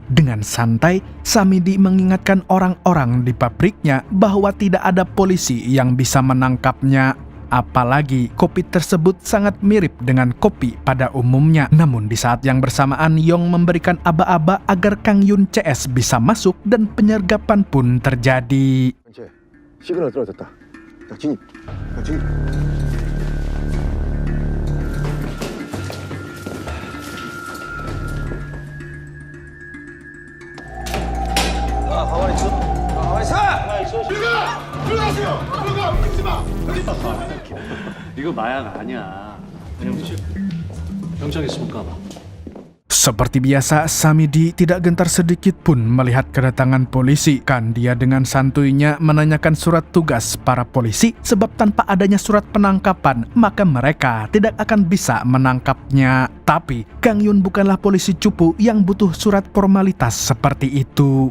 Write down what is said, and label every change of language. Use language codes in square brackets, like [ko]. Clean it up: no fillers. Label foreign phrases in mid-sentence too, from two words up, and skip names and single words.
[id] Dengan santai, Samedi mengingatkan orang-orang di pabriknya bahwa tidak ada polisi yang bisa menangkapnya. Apalagi kopi tersebut sangat mirip dengan kopi pada umumnya. Namun di saat yang bersamaan, Yong memberikan aba-aba agar Kang Yun CS bisa masuk dan penyergapan pun terjadi. [ko] 시그널 떨어졌다. 자, 진입. 자, 진입. 가만히 있어. 가만히 있어. 가만히 있어. 들어가세요! 들어가! 믿지 마! 이거 마약 아니야. 병장 있으면 까봐. [id] Seperti biasa, Samedi tidak gentar sedikit pun melihat kedatangan polisi. Kan dia dengan santuinya menanyakan surat tugas para polisi, sebab tanpa adanya surat penangkapan, maka mereka tidak akan bisa menangkapnya. Tapi, Kang Yun bukanlah polisi cupu yang butuh surat formalitas seperti itu.